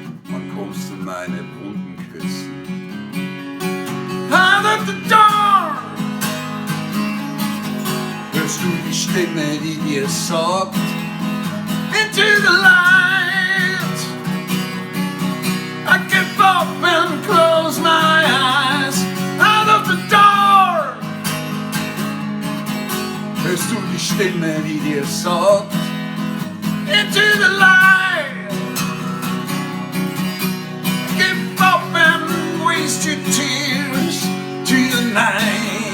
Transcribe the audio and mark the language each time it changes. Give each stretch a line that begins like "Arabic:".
German: Wann kommst du meine Wunden küssen?
English: Out of the door!
German: Hörst du die Stimme, die dir sagt,
English: into the light? I give up and close my eyes. Out of the door!
German: Hörst du die Stimme, die dir sagt,
English: into the light? Give up and waste your tears to the night.